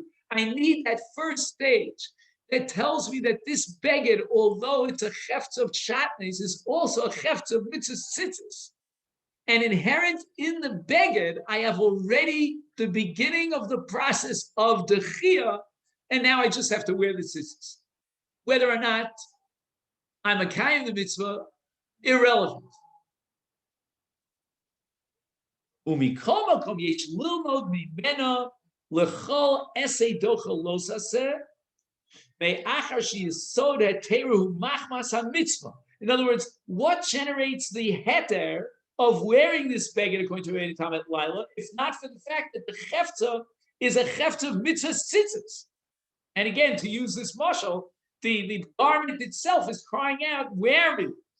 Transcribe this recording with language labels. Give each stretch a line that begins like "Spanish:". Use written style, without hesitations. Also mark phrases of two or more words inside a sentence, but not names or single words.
English: I need that first stage that tells me that this beged, although it's a chefetz of shatnez, is also a chefetz of
Hebrew: מצות ציצית.
English: And inherent in the beged, I have already the beginning of the process of dechia, and now I just have to wear the tzitzis. Whether or not I'm a kayim the mitzvah, irrelevant.
Hebrew: ומכל מקום יש ללמוד ממנה. לכל עשה דוחה לא תעשה,
English: In other words, what generates the heter of wearing this beged according to Rabbeinu Tam at Laila, if not for the fact that the chefta is a chefta of
Hebrew: מצות ציצית?
English: And again, to use this mashal, the garment itself is crying out, wear me.